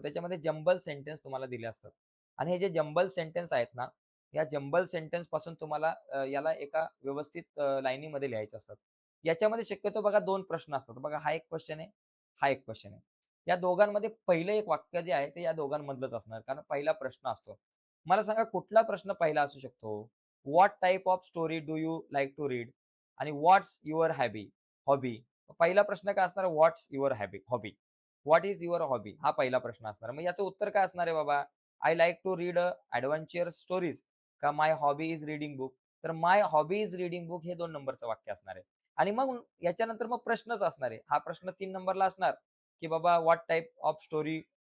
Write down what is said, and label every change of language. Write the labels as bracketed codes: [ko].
[mr] त्याच्यामध्ये jumble sentence तुम्हाला दिले असतात. आणि हे जे जंबल सेंटेन्स आहेत ना, या जंबल सेंटेन्स पासून तुम्हाला याला एका व्यवस्थित लाईनीमध्ये लिहायचे असतात. याच्यामध्ये शक्यतो बघा 2 प्रश्न असतात. बघा हा एक क्वेश्चन आहे, हा एक क्वेश्चन आहे. या दोघांमध्ये पहिलं एक वाक्य जे आहे ते या दोघांमधलंच असणार. कारण पहिला प्रश्न असतो. मला सांगा कुठला प्रश्न पहिला असू शकतो? [en] What type of story do you like to read? [mr] आणि [en] What's your hobby? [mr] पहिला प्रश्न काय असणार? [en] What's your hobby? What is your hobby? [mr] हा पहिला प्रश्न असणार. मग याचं उत्तर काय असणार आहे बाबा? [en] I like to read adventure stories का my hobby is reading book? [mr] तर [en] my hobby is reading book [mr] हे 2 नंबरचं वाक्य असणार आहे. आणि मग याच्यानंतर मग प्रश्नच असणार आहे. हा प्रश्न 3 नंबरला असणार, की बाबा [en] what type of story